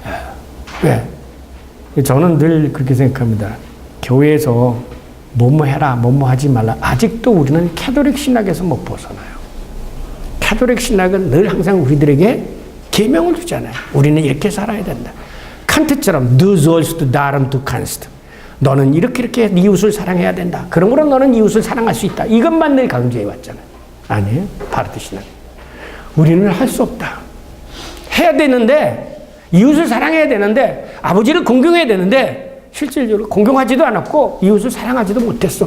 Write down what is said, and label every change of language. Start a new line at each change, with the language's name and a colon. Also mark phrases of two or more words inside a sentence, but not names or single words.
Korean: 왜? 저는 늘 그렇게 생각합니다. 교회에서 뭐뭐 해라, 뭐뭐 하지 말라. 아직도 우리는 캐톨릭 신학에서 못 벗어나요. 캐톨릭 신학은 늘 항상 우리들에게 계명을 주잖아요. 우리는 이렇게 살아야 된다. 칸트처럼
German: Du sollst darum du kannst.
Korean: 너는 이렇게 네 이웃을 사랑해야 된다. 그러므로 너는 이웃을 사랑할 수 있다. 이것만 늘 강조해 왔잖아요. 아니에요. 바르트 신학. 우리는 할 수 없다. 해야 되는데 이웃을 사랑해야 되는데 아버지를 공경해야 되는데 실질적으로 공경하지도 않았고 이웃을 사랑하지도 못했어.